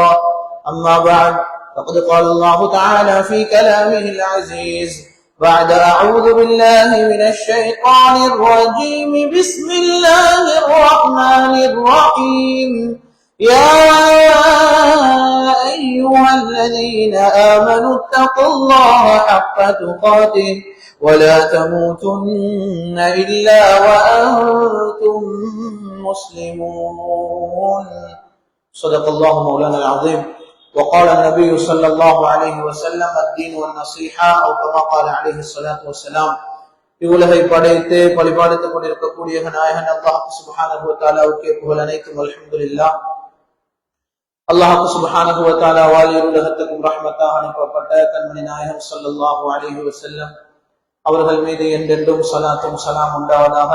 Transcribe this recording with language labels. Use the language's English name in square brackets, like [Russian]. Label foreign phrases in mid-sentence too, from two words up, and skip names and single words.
[Arabic] أما بعد، فقد قال الله تعالى في كلامه العزيز بعد أعوذ بالله من الشيطان الرجيم بسم الله الرحمن الرحيم يا أيها الذين آمنوا اتقوا الله حق تقاته ولا تموتن إلا وأنتم مسلمون. صدق الله مولانا العظيم. وقال النبي صلى الله عليه وسلم الدين والنصيحة أو كما قال عليه الصلاة والسلام. [Tamil] இவ்வுலகை படைத்து பழிபாடுத்துக் கொண்டிருக்கக்கூடிய நாயகன் [Arabic] الله سبحانه [Tamil] வ தஆலாவுக்கே புகழ் அனைத்தும் அல்ஹம்துலில்லாஹ். [Arabic] الله سبحانه [Tamil] வ தஆலாவால் உலகத்துக்கும் ரஹ்மத்தாக அனுப்பப்பட்ட கண்மணி நாயகம் [Arabic] صلى الله عليه وسلم [Tamil] அவர்கள் மீது என்றென்றும் ஸலாத்தும் ஸலாம் உண்டாவதாக.